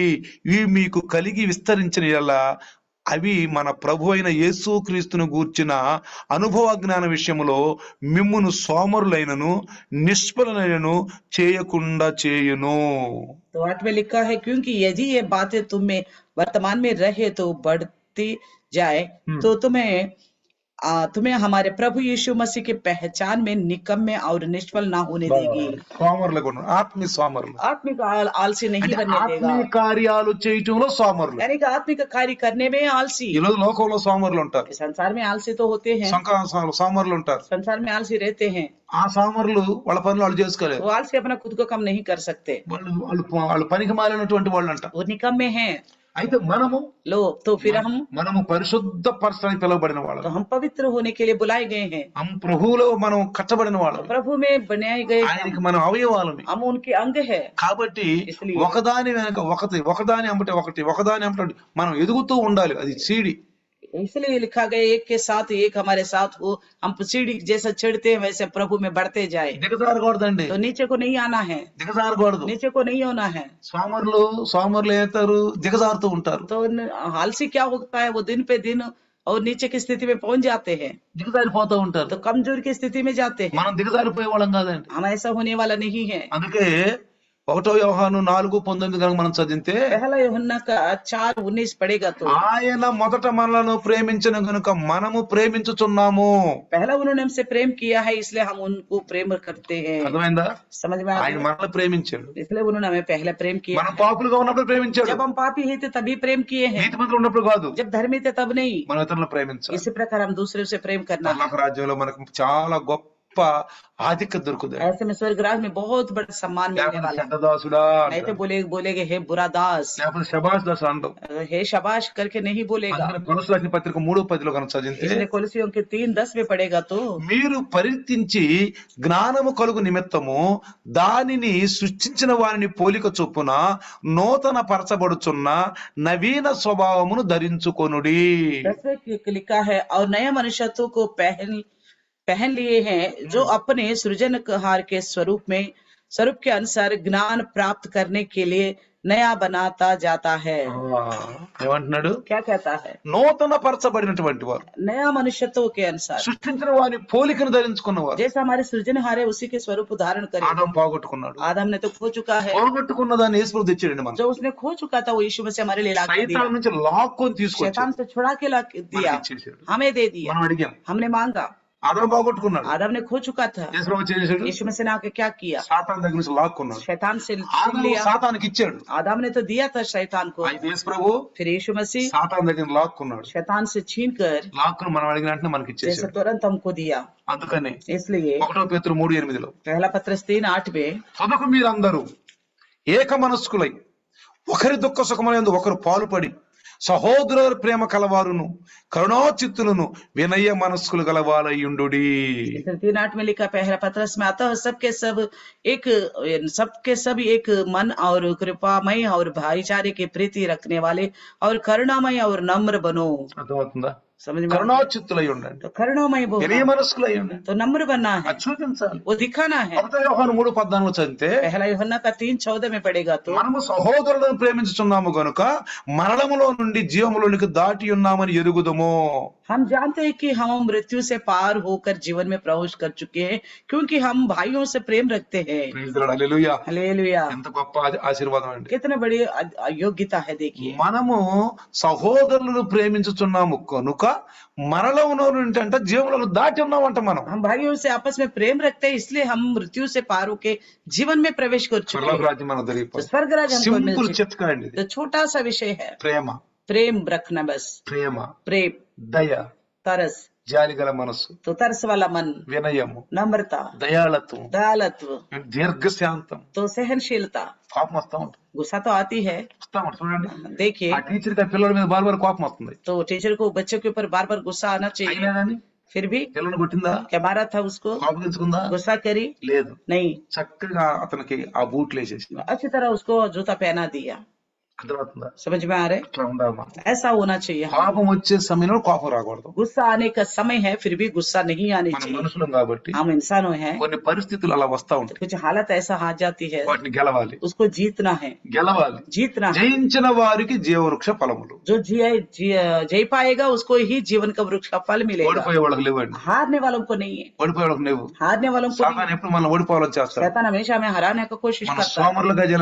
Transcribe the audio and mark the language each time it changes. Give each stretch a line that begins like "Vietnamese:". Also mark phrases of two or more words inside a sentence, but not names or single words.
Telugu: ఇవి మీకు కలిగి విస్తరించిన యెడల అవి మన ప్రభు అయిన యేసు క్రీస్తును గూర్చిన అనుభవ జ్ఞాన విషయములో మిమ్మును సోమరులైనను నిష్ఫలనైనను చేయకుండా చేయును.
Hindi: तो 8 में लिखा है, क्योंकि यदि ये बातें तुम में वर्तमान में रहे तो बढ़ती जाए, तो तुम्हें हमारे प्रभु यीशु मसीह की पहचान में निकम्मे और निष्फल ना होने देगी।
Telugu: సోమరులుగా ఉండరు, ఆత్మీయ సోమరులు.
Hindi: आत्मिक आलसी नहीं
Telugu: అంటే
Hindi: बनने देगा,
Telugu: ఆత్మీయ కార్యాలు చేయటంలో సోమరులు.
Hindi: यानी कि आत्मिक कार्य करने में आलसी।
Telugu: ఈ రోజు లోకంలో సోమరులు ఉంటారు,
Hindi: संसार में आलसी तो होते हैं,
Telugu: సోమరులు ఉంటారు.
Hindi: संसार में आलसी रहते हैं,
Telugu: ఆ సోమరులు వాళ్ళ పనులు వాళ్ళు చేసుకోలేరు.
Hindi: वो आलसी अपना खुद को कम नहीं कर सकते,
Telugu: వాళ్ళు పనికి మాలినటువంటి వాళ్ళు అంట.
Hindi: वो निकम्मे हैं।
Telugu: అయితే మనము
Hindi: तो फिर
Telugu: మనము పరిశుద్ధ పరచడానికి పిలువబడిన వాళ్ళం,
Hindi: तो हम पवित्र होने के लिए बुलाए गए हैं,
Telugu: ప్రభువులో మనం కట్టబడిన వాళ్ళం,
Hindi: प्रभु में बनाए गए हैं,
Telugu: ఆయనకి మనం అవయవాలమి.
Hindi: हम उनके अंग है।
Telugu: కాబట్టి
Hindi: इसलिए
Telugu: ఒకదాని వెనక ఒకటి, ఒకదాని అంబటే ఒకటి, ఒకదాని అంబటే మనం ఎదుగుతూ ఉండాలి. అది సీడి.
Hindi: इसलिए लिखा गया, एक के साथ एक हमारे साथ हो, हम सीढ़ी जैसा चढ़ते हैं वैसे प्रभु में बढ़ते जाए।
Telugu: దిగజారకూడదండి,
Hindi: तो नीचे को नहीं आना है,
Telugu: దిగజారకూడదు.
Hindi: नीचे को नहीं होना है।
Telugu: సోమరులు ఏతారు, దిగజారుతూ ఉంటారు.
Hindi: तो आलसी क्या होता है, वो दिन पे दिन और नीचे की स्थिति में पहुंच जाते हैं,
Telugu: దిగజారిపోతూ ఉంటారు.
Hindi: तो कमजोर की स्थिति में जाते हैं।
Telugu: మనం దిగజారిపోయే వాళ్ళం కాదండి.
Hindi: हम ऐसा होने वाला नहीं है।
Telugu: అందుకే 1 యోహాను 4:19 కనుక మనం చదివితే,
Hindi: पहला यूहन्ना का 4:19 पढ़ेगा तो,
Telugu: ఆయన మొదట మనలను ప్రేమించిన గనుక మనము ప్రేమించుచున్నాము.
Hindi: पहला उन्होंने हमसे प्रेम किया है इसलिए हम उनको प्रेम करते हैं।
Telugu: అర్థమైందా?
Hindi: समझ में आ
Telugu: ఆయన
Hindi: गया?
Telugu: మనల్ని ప్రేమించాడు.
Hindi: इसलिए उन्होंने हमें पहले प्रेम किया।
Telugu: మనం పాపులుగా ఉన్నప్పుడు ప్రేమించాడు,
Hindi: जब हम पापी ही थे तभी प्रेम किए हैं,
Telugu: నీతిమంతులు ఉన్నప్పుడు కాదు.
Hindi: जब धर्मी थे तब नहीं।
Telugu: మనం ఇతరులను ప్రేమించాలి.
Hindi: इसी प्रकार हम दूसरे से प्रेम करना है।
Telugu: పరలోక రాజ్యంలో మనకు చాలా గొప్ప ఆధిక్యత దొరుకుతుంది.
Hindi: ऐसे में स्वर्ग राज में बहुत बड़ा सम्मान मिलने
Telugu: లేకపోతే
Hindi: वाला है।
Telugu: చెడ్డదాసుడా
Hindi: नहीं तो बोलेगे हे बुरा दास,
Telugu: లేకపోతే శబాష్ దాస్ అంటాం.
Hindi: हे शाबाश करके नहीं बोलेगा।
Telugu: అందుకని కొలస్సీ రాసిన పత్రిక 3:10 కనుక చదివితే,
Hindi: इसलिए कोलोसियों के 3:10 में पढ़ेगा तो,
Telugu: మీరు పరిత్తించి జ్ఞానము కలుగు నిమిత్తము దానిని సృష్టించిన వారిని పోలిక చొప్పున నూతన పరచబడుచున్న నవీన స్వభావమును ధరించుకొనుడి.
Hindi: 10 में लिखा है, और नया मनुष्यत्व को पहन लिए हैं, जो अपने सृजनहार के स्वरूप के अनुसार ज्ञान प्राप्त करने के लिए नया बनाता जाता है।
Telugu: ఏమంటున్నాడు?
Hindi: क्या कहता है?
Telugu: నూతన పరచబడినటువంటి వారు,
Hindi: नया मनुष्यत्व के अनुसार,
Telugu: సృష్టించిన వారి పోలికను ధరించుకున్నవారు.
Hindi: जैसा हमारे सृजनहार है उसी के स्वरूप धारण करे।
Telugu: ఆదాం పోగొట్టుకున్నాడు,
Hindi: आदम ने तो खो चुका है,
Telugu: పోగొట్టుకున్న దాన్ని యేసు ప్రభు తెచ్చాడండి. మనం
Hindi: जो उसने खो चुका था वो यीशु मसीह हमारे लिए ला के दिया,
Telugu: సైతాన్ నుంచి లాక్కొని తీసుకొచ్చాడు,
Hindi: शैतान से छुड़ा के ला के दिया,
Telugu: ఇచ్చేసాడు.
Hindi: हमें दे दिया,
Telugu: మనం అడిగాం,
Hindi: हमने मांगा,
Telugu: ఆదాము బాగొట్టుకున్నాడు.
Hindi: आदम ने खो चुका था।
Telugu: యేసు ప్రభు ఏం చేశాడు?
Hindi: यीशु मसीह ने आके क्या किया?
Telugu: సాతాను దగ్గర నుంచి లాక్కున్నాడు.
Hindi: शैतान से छीन
Telugu: ఆదాము
Hindi: लिया।
Telugu: సాతానికి ఇచ్చాడు.
Hindi: आदम ने तो दिया था शैतान को,
Telugu: అయితే యేసు ప్రభు
Hindi: फिर यीशु मसीह
Telugu: సాతాను దగ్గర లాక్కున్నాడు.
Hindi: शैतान से छीन कर
Telugu: లాక్కుని మనం అడిగిన వెంటనే మనకి
Hindi: जैसे
Telugu: ఇచ్చేసాడు.
Hindi: तुरंत हमको दिया।
Telugu: అందుకని
Hindi: इसलिए
Telugu: 1 పేతురు 3:8
Hindi: पहला पत्रस 3:8 में
Telugu: కనుక మీరందరూ ఏక మనస్కులై ఒకరి దుఃఖ సుఖములందు ఒకరు పాలుపడి సహోదరుల ప్రేమ కలవారును కరుణాచిత్తులను వినయ మనస్కులు గలవారయుండుడి.
Hindi: 3:8 में लिखा, पहला पत्रस में आता है सबके सब एक मन और कृपामय और भाईचारे की प्रीति रखने वाले और करुणामय और नम्र बनो।
Telugu: అర్థమవుతుందా?
Hindi: समझ में?
Telugu: కరుణాచిత్తులై ఉండండి,
Hindi: तो करुणामय
Telugu: వినయ
Hindi: बोलना,
Telugu: మనస్కులై ఉండండి.
Hindi: तो नम्र बनना है,
Telugu: అది చూపించాలి.
Hindi: वो दिखाना है।
Telugu: 1 యోహాను 3:14 చదివితే
Hindi: पहला यूहन्ना का 3:14 में पड़ेगा, तो
Telugu: మనము సహోదరులను ప్రేమించుచున్నాము గనుక మరణములో నుండి జీవములోనికి దాటి ఉన్నామని ఎరుగుదుము.
Hindi: हम जानते हैं कि हम मृत्यु से पार होकर जीवन में प्रवेश कर चुके हैं, क्योंकि हम भाइयों से प्रेम रखते हैं।
English: Praise the Lord,
Telugu: హల్లెలూయా.
Hindi: हालेलुया,
Telugu: ఎంత గొప్ప ఆశీర్వాదం అండి.
Hindi: कितने बड़ी योग्यता है। देखिए,
Telugu: మనము సహోదరులను ప్రేమించుచున్నాము కనుక మరణములో నుండి అంటే జీవములో దాటి ఉన్నామంట. మనం
Hindi: हम भाइयों से आपस में प्रेम रखते हैं, इसलिए हम मृत्यु से पार होके जीवन में प्रवेश कर चुके
Telugu: పరలోక
Hindi: हैं।
Telugu: రాజ్యం మనకు
Hindi: तो
Telugu: దొరికిపోతుంది.
Hindi: स्वर्ग राज हमको मिल
Telugu: సింపుల్
Hindi: चुका
Telugu: చిట్కా అండి ఇది.
Hindi: है। तो छोटा सा विषय है,
Telugu: ప్రేమ,
Hindi: प्रेम रखना, बस
Telugu: ప్రేమ,
Hindi: प्रेम,
Telugu: దయ,
Hindi: तरस,
Telugu: జాలి గల మనస్సు,
Hindi: तो तरस वाला मन,
Telugu: వినయము,
Hindi: नम्रता,
Telugu: దయాళత్వం,
Hindi: दयालत्व,
Telugu: దీర్ఘశాంతం.
Hindi: तो सहनशीलता।
Telugu: కోపం వస్తా ఉంటుంది,
Hindi: गुस्सा तो आती है,
Telugu: వస్తా ఉంటుంది. చూడండి,
Hindi: देखिए,
Telugu: ఆ టీచర్ కి ఆ పిల్లల మీద బార్ కోపం వస్తుంది.
Hindi: तो टीचर को बच्चों के ऊपर बार बार गुस्सा आना चाहिए,
Telugu: అయినా కానీ
Hindi: फिर भी
Telugu: పిల్లల్ని కొట్టిందా?
Hindi: क्या मारा था उसको?
Telugu: కోపగించుకుందా?
Hindi: गुस्सा करी?
Telugu: లేదు.
Hindi: नहीं,
Telugu: చక్కగా అతనికి ఆ బూట్లు వేసేసి.
Hindi: अच्छी तरह उसको जूता पहना दिया।
Telugu: అర్థమవుతుందా?
Hindi: समझ में आ रहे?
Telugu: అట్లా ఉండాలి మనం.
Hindi: ऐसा होना चाहिए।
Telugu: కోపం వచ్చే సమయంలో కోపం రాకూడదు.
Hindi: गुस्सा आने का समय है, फिर भी गुस्सा नहीं आनी
Telugu: మనం
Hindi: चाहिए।
Telugu: మనుషులం కాబట్టి
Hindi: हम इंसानों हैं,
Telugu: కొన్ని పరిస్థితులు అలా వస్తా ఉంటాయి.
Hindi: कुछ हालत ऐसा आ जाती है,
Telugu: వాటిని గెలవాలి,
Hindi: उसको जीतना है,
Telugu: గెలవాలి.
Hindi: जीतना है।
Telugu: జయించిన వారికి జీవవృక్ష ఫలములు.
Hindi: जो जय पाएगा उसको ही जीवन का वृक्ष का फल मिलेगा।
Telugu: ఓడిపోయే వాళ్ళకి లేవండి,
Hindi: हारने वालों को नहीं है,
Telugu: ఓడిపోయే వాళ్ళకి లేవు.
Hindi: हारने वालों को नहीं
Telugu: సాతాను ఎప్పుడు మనం ఓడిపోవాలని
Hindi: है।
Telugu: చేస్తాడు.
Hindi: शैतान हमेशा हमें हराने की कोशिश
Telugu: మన
Hindi: करता है,
Telugu: సోమరులుగా చేయాలని